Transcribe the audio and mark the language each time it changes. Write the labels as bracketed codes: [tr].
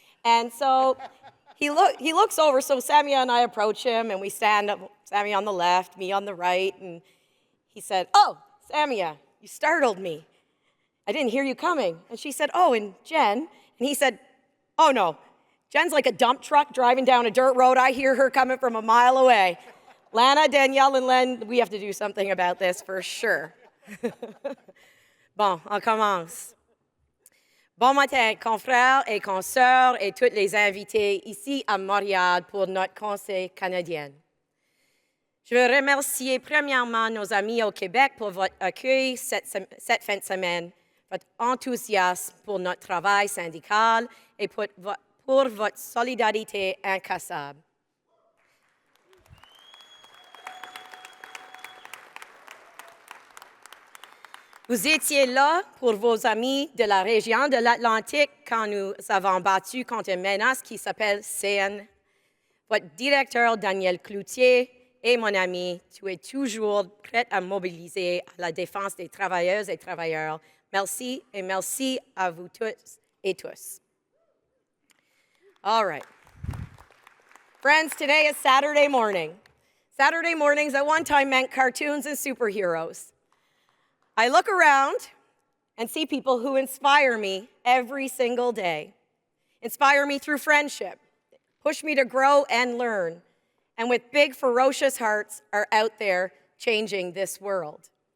[en] And so he looks over, so Samia and I approach him, and we stand up, Samia on the left, me on the right, and he said, "Oh, Samia, you startled me. I didn't hear you coming." And she said, "Oh, and Jen?" And he said, "Oh no, Jen's like a dump truck driving down a dirt road. I hear her coming from a mile away. Lana, Danielle, and Len, we have to do something about this for sure." [fr] Bon, on commence. Bon matin, confrères et consoeurs et toutes les invités ici à Montréal pour notre Conseil canadien. Je veux remercier premièrement nos amis au Québec pour votre accueil cette fin de semaine, votre enthousiasme pour notre travail syndical et pour votre solidarité incassable. Vous étiez là pour vos amis de la région de l'Atlantique quand nous avons battu contre une menace qui s'appelle CN. Votre directeur, Daniel Cloutier, et mon ami, tu es toujours prêt à mobiliser à la défense des travailleuses et travailleurs. Merci et merci à vous toutes et tous. [en] All right. Friends, today is Saturday morning. Saturday mornings at one time meant cartoons and superheroes. I look around and see people who inspire me every single day, inspire me through friendship, push me to grow and learn, and with big, ferocious hearts are out there changing this world.